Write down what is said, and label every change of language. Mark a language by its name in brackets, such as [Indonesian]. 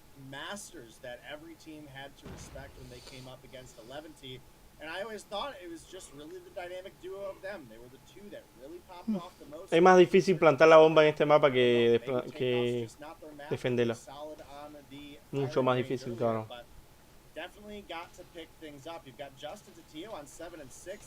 [English] Masters that every team had to respect when they came up against 11T, and I always thought it was just really the dynamic duo of them. They were the two that really popped off the most. [Spanish] Es más difícil plantar la bomba en este mapa que defenderla. Mucho más difícil, cabrón. [English] Definitely got to pick things up. You've got Justin to Tio on 7 and 6.